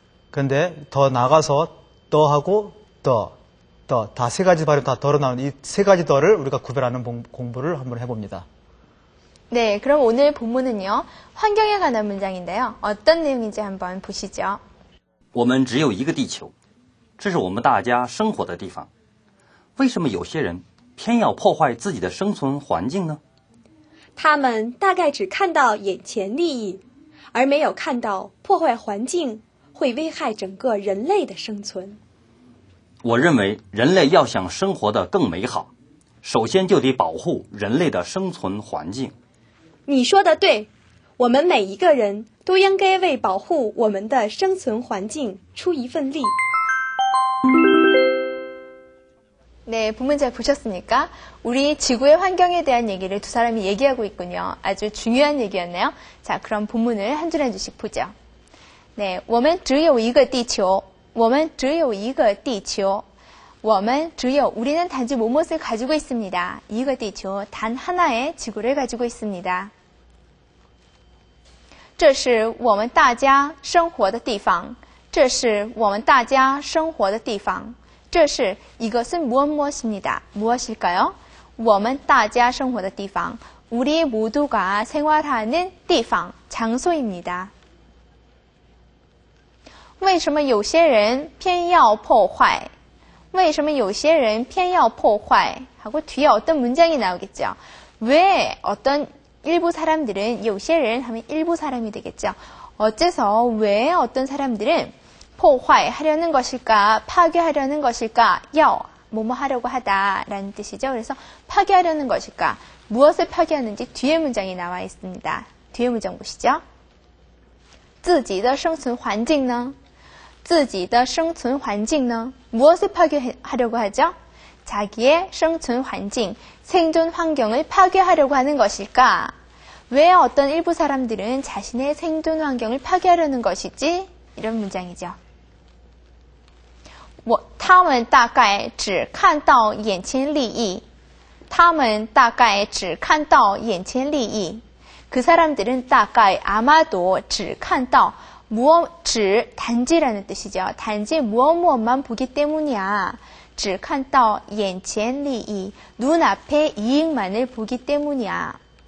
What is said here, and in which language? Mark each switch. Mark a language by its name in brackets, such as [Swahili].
[Korean] 그런데 더 나가서 더하고 더 다 3가지 발음 다 더로 나오는 이 3가지 더를 우리가 구별하는 공부를 한번 해봅니다. 네, 그럼 오늘 본문은요, 환경에 관한 문장인데요. 어떤 내용인지 한번 보시죠. [Chinese] 我们只有一个地球，这是我们大家生活的地方。为什么有些人偏要破坏自己的生存环境呢？他们大概只看到眼前利益，而没有看到破坏环境会危害整个人类的生存。我认为人类要想生活得更美好，首先就得保护人类的生存环境。你说的对，我们每一个人都应该为保护我们的生存环境出一份力。 [Korean] 네, 본문 잘 보셨습니까? 우리 지구의 환경에 대한 얘기를 두 사람이 얘기하고 있군요. 아주 중요한 얘기였네요. 자, 그럼 본문을 한 줄 한 줄씩 보죠. [Chinese] 네, 我们只有一个地球. 我们只有一个地球. 我们只有 [Korean] 우리는 단지 무엇을 가지고 있습니다. [Chinese] 一个地球, [Korean] 단 하나의 지구를 가지고 있습니다. [Chinese] 这是我们大家生活的地方.这是我们大家生活的地方. 这是 [Korean] 이것은 무엇입니다. 무엇일까요? [Chinese] 我们大家生活的地方. [Korean] 우리 모두가 생활하는 地方, 장소입니다. [Chinese] 为什么有些人偏要破坏?为什么有些人偏要破坏? [Korean] 하고 뒤에 어떤 문장이 나오겠죠. 왜 어떤 일부 사람들은 [Chinese] 有些人 [Korean] 하면 일부 사람이 되겠죠. 어째서 왜 어떤 사람들은 破坏 하려는 것일까? 파괴하려는 것일까? 要 뭐뭐 하려고 하다라는 뜻이죠. 그래서 파괴하려는 것일까? 무엇을 파괴하는지 뒤에 문장이 나와 있습니다. 뒤에 문장 보시죠. [Chinese] 自己的生存环境呢? 自己的生存环境呢? [Korean] 무엇을 파괴하려고 하죠? 자기의 생존 환경, 생존 환경을 파괴하려고 하는 것일까? 왜 어떤 일부 사람들은 자신의 생존 환경을 파괴하려는 것이지? 이런 문장이죠. [Chinese] 他们大概只看到眼前利益. 他们大概只看到眼前利益. [Korean] 그 사람들은 [Chinese] 大概 [Korean] 아마도 [Chinese] 只看到 只 [Korean] 단지라는 뜻이죠. 단지 무엇만 보기 때문이야. [Chinese] 只看到眼前利益. [Korean] 눈앞의 이익만을 보기 때문이야.